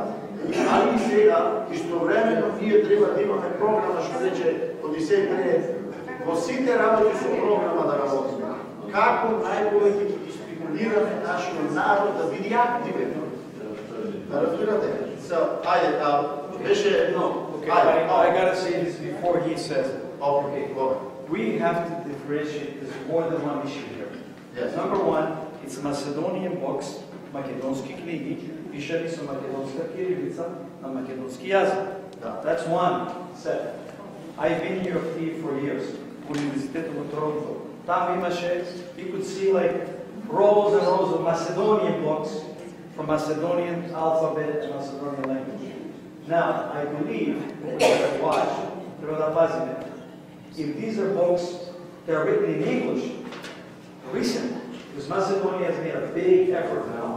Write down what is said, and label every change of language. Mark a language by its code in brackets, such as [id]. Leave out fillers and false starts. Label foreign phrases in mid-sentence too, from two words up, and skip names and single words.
[mk] Али и сега, истовремено, ние треба да имаме програма, што рече Одисеј пред, во сите работи со програма да работиме. Како најповеќе ги стимулираме нашиот народ да биде активен. Да разбирате? Ајде, беше... [en] Okay, I gotta say this before he says it. Okay, go ahead. We have to differentiate. There's more than one issue here. Yes. Number one, it's a Macedonian books, [mk] македонски книги, пишани со македонска кирилица на македонски јазик. [en] That's one set. I've been here for years. [mk] Универзитетот во Торонто. Там имаше, [en] you could see like rows and rows of Macedonian books from Macedonian alphabet and Macedonian language. Now, I believe, we have to watch, if these are books that are written in English, recent, because Macedonia has made a big effort now.